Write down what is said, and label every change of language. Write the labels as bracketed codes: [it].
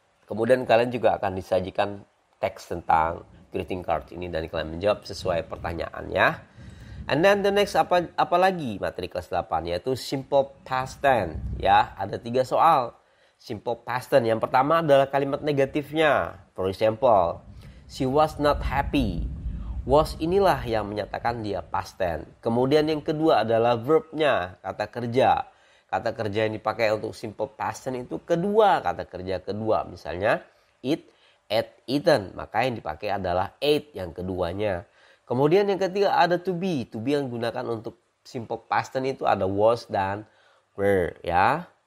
[id] Kemudian kalian juga akan disajikan teks tentang greeting card ini dan kalian menjawab sesuai pertanyaannya. [en] And then the next [id] apa lagi materi kelas 8 yaitu simple past tense ya, ada 3 soal. Simple past tense yang pertama adalah kalimat negatifnya. [en] For example, she was not happy. [id] Was inilah yang menyatakan dia past tense. Kemudian yang kedua adalah verbnya, kata kerja. Kata kerja yang dipakai untuk simple past tense itu kedua, kata kerja kedua. Misalnya eat, ate, eaten. Maka yang dipakai adalah ate yang keduanya. Kemudian yang ketiga ada to be. To be yang digunakan untuk simple past tense itu ada was dan were ya.